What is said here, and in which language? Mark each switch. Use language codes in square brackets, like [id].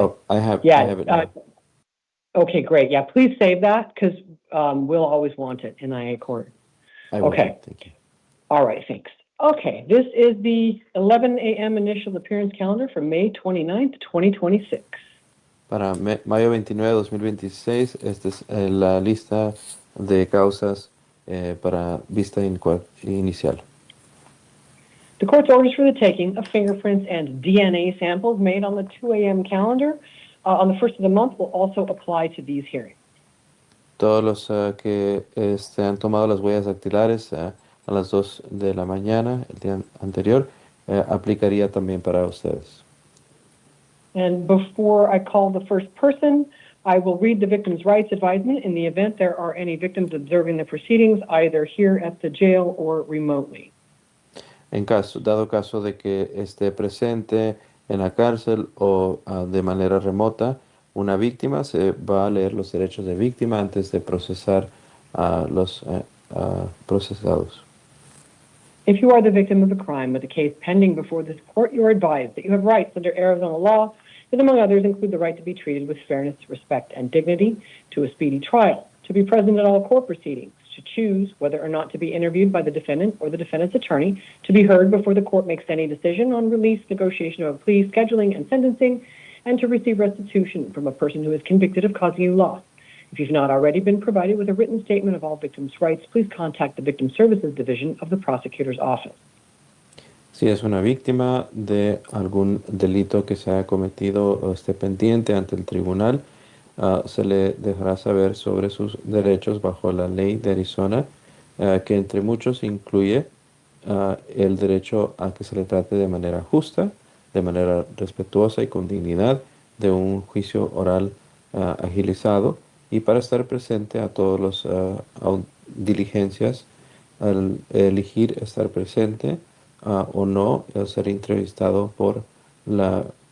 [en] Oh, I have Yeah. it now. Okay, great. Yeah, please save that because we'll always want it in IA court. I will. Okay. Thank you. All right, thanks. Okay, this is the 11 a.m. initial appearance calendar for May 29th, 2026. [es] Para mayo 29 de 2026, esta es la lista de causas para vista inicial. [en] The court's orders for the taking of fingerprints and DNA samples made on the 2 a.m. calendar on the first of the month will also apply to these hearings. [es] Todos los que han tomado las huellas dactilares a las 2 de la mañana, el día anterior, aplicaría también para ustedes. [en] And before I call the first person, I will read the victim's rights advisement in the event there are any victims observing the proceedings, either here at the jail or remotely. [es] Dado caso de que esté presente en la cárcel o de manera remota, una víctima se va a leer los derechos de víctima antes de procesar a los procesados. [en] If you are the victim of a crime with a case pending before this court, you are advised that you have rights under Arizona law that, among others, include the right to be treated with fairness, respect, and dignity, to a speedy trial, to be present at all court proceedings, to choose whether or not to be interviewed by the defendant or the defendant's attorney, to be heard before the court makes any decision on release, negotiation of a plea, scheduling, and sentencing, and to receive restitution from a person who is convicted of causing you loss. If you've not already been provided with a written statement of all victims' rights, please contact the Victim Services Division of the Prosecutor's Office. [es] Si es una víctima de algún delito que se haya cometido o esté pendiente ante el tribunal, se le dejará saber sobre sus derechos bajo la ley de Arizona, que entre muchos incluye el derecho a que se le trate de manera justa, de manera respetuosa y con dignidad, de un juicio oral agilizado, y para estar presente a todas las diligencias, al elegir estar presente o no, ser entrevistado por la